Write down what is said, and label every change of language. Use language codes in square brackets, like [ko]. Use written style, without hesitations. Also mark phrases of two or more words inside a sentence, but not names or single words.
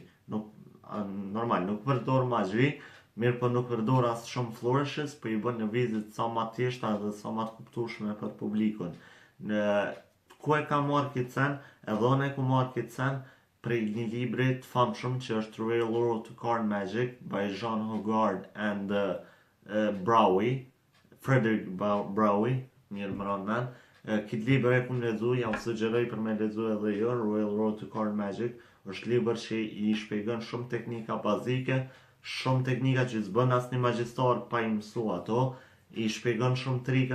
[sq] normal, nuk përdor magji, mirë po nuk përdor as shumë flourishes, po i bën lëvizjet sa ma thjeshta dhe sa ma të kuptueshme për publikun. Ku e ka marrë këtë sen? Edhe unë e ku marrë këtë sen prej një libri të famshëm që është Real Road to Card Magic by Jean Hogarth and Braui, Frederick Braui, mirë më ranë men. Këtë libër e ku më lexu, jam sugjeroj për me lexu edhe jo, Real Road to Card Magic. Është libër që i shpjegon shumë teknika bazike, shumë teknika që s'bën asnjë magjistar pa i mësu ato, i shpjegon shumë trika